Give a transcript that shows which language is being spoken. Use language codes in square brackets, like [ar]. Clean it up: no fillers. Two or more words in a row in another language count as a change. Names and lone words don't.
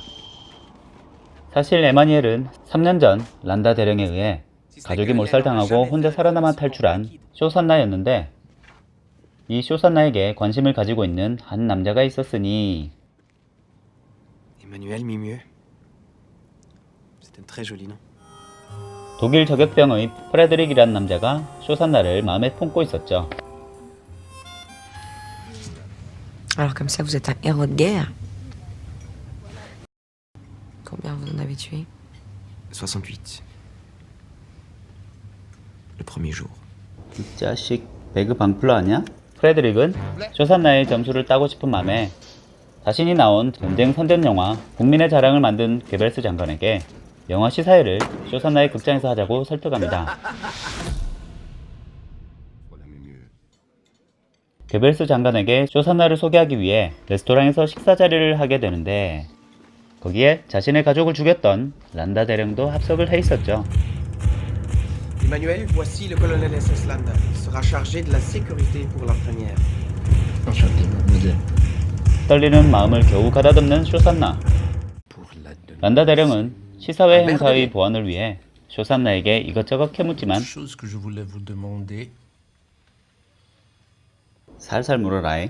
[ko] 사실 에마니엘은 3년 전 란다 대령에 의해 가족이 몰살당하고 혼자 살아남아 탈출한 쇼산나였는데, 이 쇼산나에게 관심을 가지고 있는 한 남자가 있었으니. 독일 저격병의 프레드릭이란 남자가 쇼산나를 마음에 품고 있었죠. [fr] Alors comme ça, vous êtes un héros de guerre. Combien vous en avez tué? 68. Le premier jour. [ko] 이 자식 배그 방플러 아냐? 프레드릭은 쇼산나의 점수를 따고 싶은 맘에 자신이 나온 전쟁 선전 영화 국민의 자랑을 만든 게벨스 장관에게 영화 시사회를 쇼산나의 극장에서 하자고 설득합니다. 게벨스 장관에게 쇼산나를 소개하기 위해 레스토랑에서 식사 자리를 하게 되는데, 거기에 자신의 가족을 죽였던 란다 대령도 합석을 해 있었죠. [fr] Emmanuel, voici le colonel SS Landa. Il sera chargé de la sécurité pour la première. [ko] 떨리는 마음을 겨우 가다듬는 쇼산나. 란다 대령은 시사회 행사의 보안을 위해 쇼산나에게 이것저것 캐묻지만 살살 물어라잉.